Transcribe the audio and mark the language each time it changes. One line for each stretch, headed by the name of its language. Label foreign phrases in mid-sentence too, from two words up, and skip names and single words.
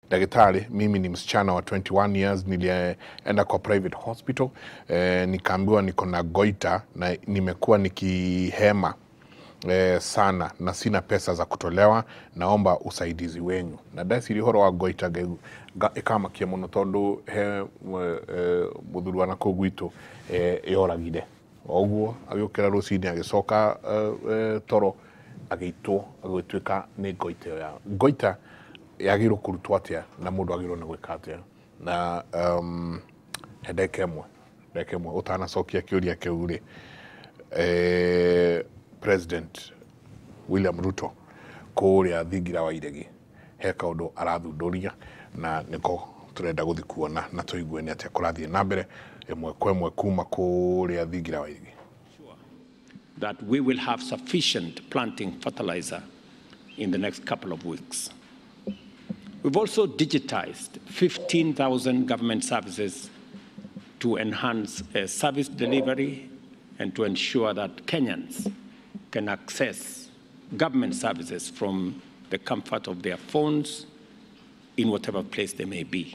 Swahili: Daktari, mimi ni msichana wa 21 years, nilienda kwa
English: private hospital,
Swahili: nikaambiwa niko na goita na nimekuwa nikihema sana na sina pesa za kutolewa, naomba usaidizi wenyu.
Kikuyu: Na dasi horo wa goita ikamakia muno tondu he muthuri wa nakũ gwitũ yoragire. Oguo agĩũkĩra rũcinĩ agĩcoka toro agĩitwo agĩtuĩka nĩ goita ya goita yagĩrĩirwo kũrutwo atĩa na mũndũ agĩrĩirwo nĩ gwĩka atĩa. Na ndeka ĩmwe ũtanacokia kĩũria kĩu rĩ, President William Ruto kũrĩa thingira wa iregi he kaũndũ arathundũria na nĩko tũrenda gũthiĩ kuona na tũigue nĩ atĩa kũrathiĩ na mbere ĩmwe kwa ĩmwe kuma kũrĩa thingira wa iregi.
English: That we will have sufficient planting fertilizer in the next couple of weeks. We've also digitized 15,000 government services to enhance service delivery and to ensure that Kenyans can access government services from the comfort of their phones in whatever place they may be.